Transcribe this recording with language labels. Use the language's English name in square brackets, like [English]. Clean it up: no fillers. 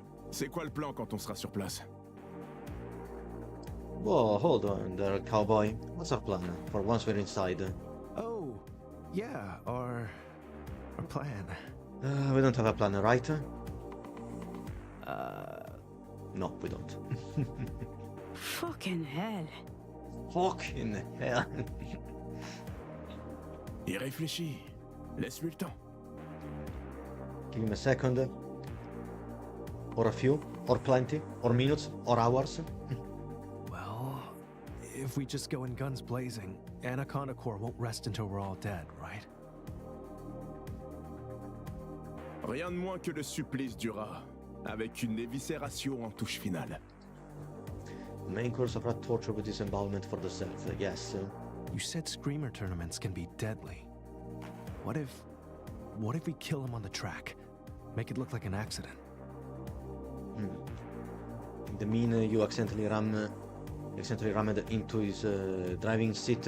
[French] C'est quoi le plan quand on sera sur place? [English] Whoa, hold on there, cowboy. What's our plan for once we're inside? Oh, yeah, our plan. We don't have a plan, right? No, we don't. Fucking hell. Fucking hell. [French] Et réfléchis. Laisse-lui le temps. [English] Give him a second. Or a few. Or plenty. Or minutes. Or hours. Well, if if we just go in guns blazing, Anaconda Corps won't rest until we're all dead, right? [French] Rien de moins que le supplice du rat, avec une éviscération en touche finale. [English] Main course of rat torture with disembowelment for the self. Yes. You said screamer tournaments can be deadly. What if we kill him on the track? Make it look like an accident. The mean you accidentally rammed into his driving seat.